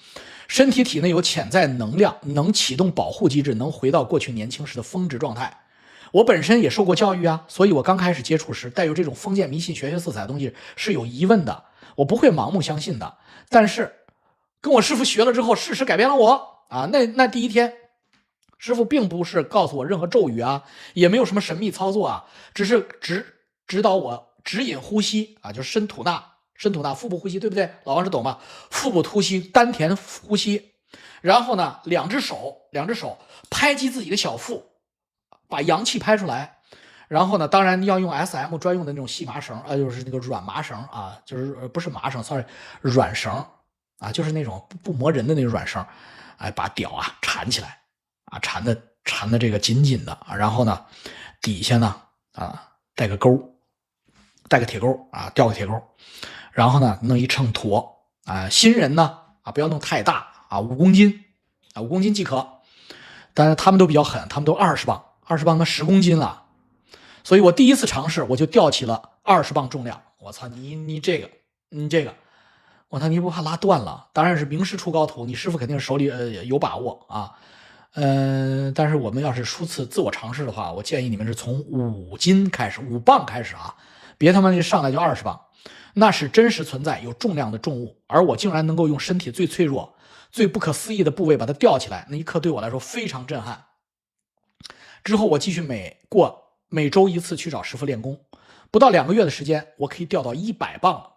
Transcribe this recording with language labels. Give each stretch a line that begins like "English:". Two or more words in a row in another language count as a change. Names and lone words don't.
Chinese: 身體體內有潛在能量，能啟動保護機制，能回到過去年輕時的峰值狀態。我本身也受過教育啊，所以我剛開始接觸時，帶有這種封建迷信學色彩的東西是有疑問的，我不會盲目相信的。但是跟我師父學了之後，事實改變了我啊。那第一天，師父並不是告訴我任何咒語啊，也沒有什麼神秘操作啊，只是指導我指引呼吸啊，就是深吐纳，腹部呼吸，对不对？老王是懂吧？腹部呼吸，丹田呼吸，然後呢，两只手拍擊自己的小腹，把陽氣拍出來。然後呢，當然要用 SM 專用的那種細麻繩，就是那個軟麻繩啊，就是不是麻繩 ，sorry， 軟繩啊，就是那種不磨人的那種軟繩，哎，把屌啊纏起來啊，纏的這個緊緊的啊，然後呢，底下呢啊帶個鈎，帶個鐵鈎啊，吊個鐵鈎。然後呢，弄一秤砣啊，新人呢啊，不要弄太大啊，5公斤啊，5公斤即可。但是他们都比較狠，他们都20磅，20磅那10公斤了。所以我第一次嘗試，我就吊起了20磅重量。我操，你這個，我操，你不怕拉斷了？當然是名師出高徒，你師傅肯定是手裡有把握啊。但是我們要是初次自我嘗試的話，我建議你們是從5斤開始，5磅開始啊，別他媽一上來就20磅。那是真實存在有重量的重物，而我竟然能夠用身體最脆弱、最不可思議的部位把它吊起來，那一刻對我來說非常震撼。之後我繼續每周1次去找師傅練功，不到2個月的時間，我可以吊到100磅了。